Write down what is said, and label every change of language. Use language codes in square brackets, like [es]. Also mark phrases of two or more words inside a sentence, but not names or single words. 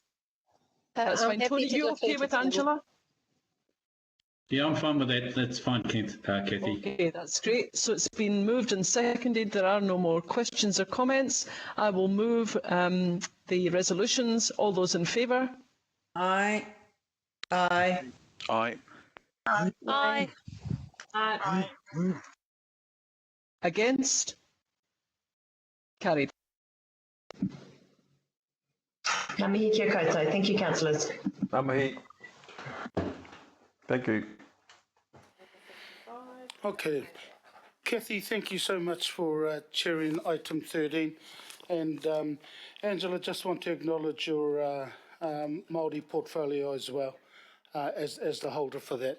[en] That's fine. Tony, are you okay with Angela? Yeah, I'm fine with that. That's fine, Kathy. Okay, that's great. So it's been moved and seconded. There are no more questions or comments. I will move the resolutions. All those in favour? Aye. Aye. Aye. Aye. Aye. Against? Carried. [mi] Ngā mihi kia koutou. [en] Thank you, councillors. Namahi. Thank you. Okay. Kathy, thank you so much for chairing item 13. And Angela, just want to acknowledge your Māori portfolio as well, as the holder for that.